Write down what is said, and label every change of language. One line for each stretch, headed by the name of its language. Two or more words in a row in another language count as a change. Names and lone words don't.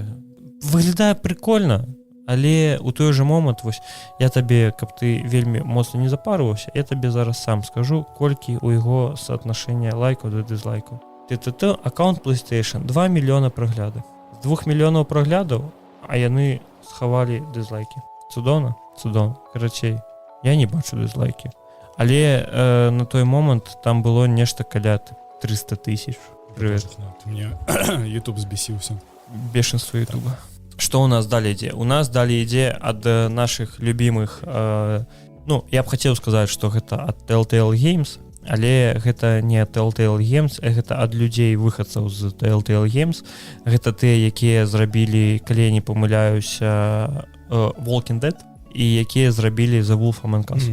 Belarusian: Выглядае прикольна, але ў той жа момант, вось, я табе, каб ты вельмі моцна не запарваўся, я табе зараз сам скажу, колькі ў яго соотношення лайкаў да дызлайкаў. Аккаунт PlayStation, 2 мільёна праглядаў. З 2 мільёнаў праглядаў, а яны схавалі дызлайкі. Цудоўна? Цудоўна. Карацей, я не бачу дызлайкі. Але на той момант там было нешта каля 300 000. Привет. Мне YouTube збесіўся.
Russian: Бешенство Ютуба.
Belarusian: Што у нас далей ідзе? У нас далей ідзе ад нашых любімых... Ну, я б хацеў сказаць, што гэта ад Telltale Games, але гэта не ад Telltale Games, гэта ад людзей выхадцаў з Telltale Games. Гэта тыя, якія зрабілі, калі я не памыляюся, Walking Dead, і якія зрабілі The Wolf Among Us.